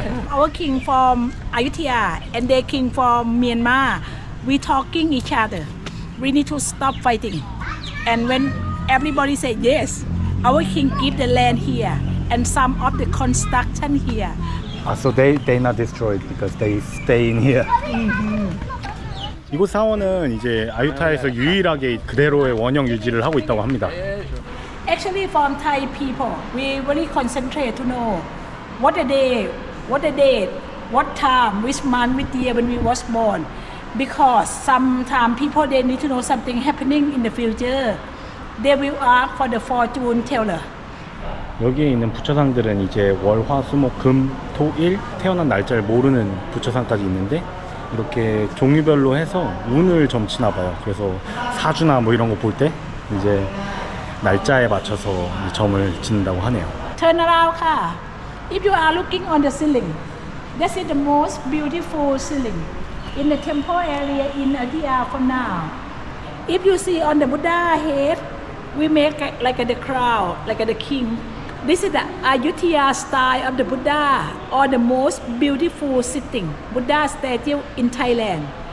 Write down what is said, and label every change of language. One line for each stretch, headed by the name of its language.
English: Our king from Ayutthaya and their king from Myanmar. We talking each other. We need to stop fighting. And when everybody say yes, our king give the land here and some of the construction here. So they not destroyed because they stay in here.
Korean: 이곳 사원은 이제 아유타야에서 유일하게 그대로의 원형 유지를 하고 있다고 합니다.
English: Actually, from Thai people, we really concentrate to know what the day, what time, which month, which year when we was born. Because sometimes people they need to know something happening in the future. They will ask for the fortune teller.
Korean: 여기에 있는 부처상들은 이제 월, 화, 수, 목, 금, 토, 일 태어난 날짜를 모르는 부처상까지 있는데 이렇게 종류별로 해서 운을 점치나 봐요. 그래서 사주나 뭐 이런 거 볼 때 이제 날짜에 맞춰서 점을 짓는다고 하네요.
English: Turn around, car. If you are looking on the ceiling, this is the most beautiful ceiling in the temple area in Ayutthaya for now. If you see on the Buddha head, we make like the crown, like the king. This is the Ayutthaya style of the Buddha, or the most beautiful sitting Buddha statue in Thailand.